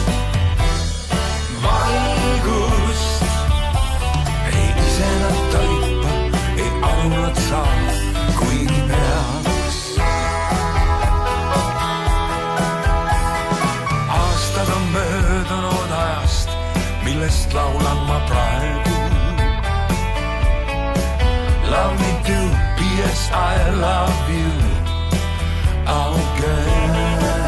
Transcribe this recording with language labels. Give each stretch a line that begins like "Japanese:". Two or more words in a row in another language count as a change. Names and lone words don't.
Estonian: Valgust ei ise nad toipa, ei aru nad saa, kuigi peaks. Aastad on möödunud ajast, millest laulan ma praegu.
English: Love me too, P.S. I love you again.